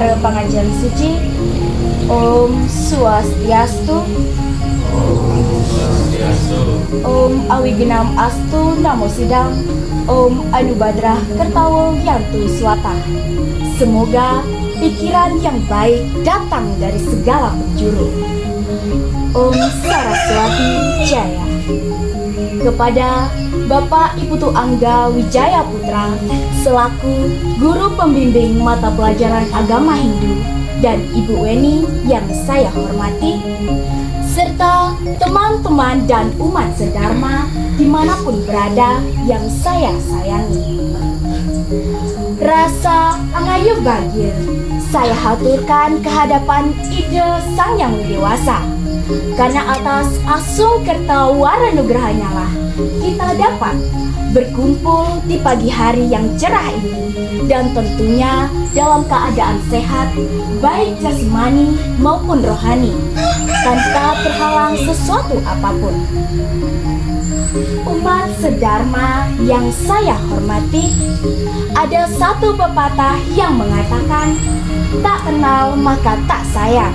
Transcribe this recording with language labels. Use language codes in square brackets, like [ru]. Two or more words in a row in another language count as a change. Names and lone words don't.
[sa] Pangajali Suci. Om Swastiastu. Om Awigenam Astu Namo Sidam. Om Anubhadrah Kertawo Yantu Swata. [id] Semoga pikiran yang baik datang dari segala penjuru. [sa] Om Saraswati Jaya. [id] Kepada Bapak Ibu Tu Angga Wijaya Putra selaku guru pembimbing mata pelajaran agama Hindu dan Ibu Weni yang saya hormati, serta teman-teman dan umat sedharma dimanapun berada yang saya sayangi. Rasa angayu bagir saya haturkan kehadapan Ide Sang Yang Widewasa, karena atas [ban] asung kerta waranugrahanya [id] lah kita dapat berkumpul di pagi hari yang cerah ini, dan tentunya dalam keadaan sehat baik jasmani maupun rohani, tanpa terhalang sesuatu apapun. Umat sedharma yang saya hormati, ada satu pepatah yang mengatakan tak kenal maka tak sayang.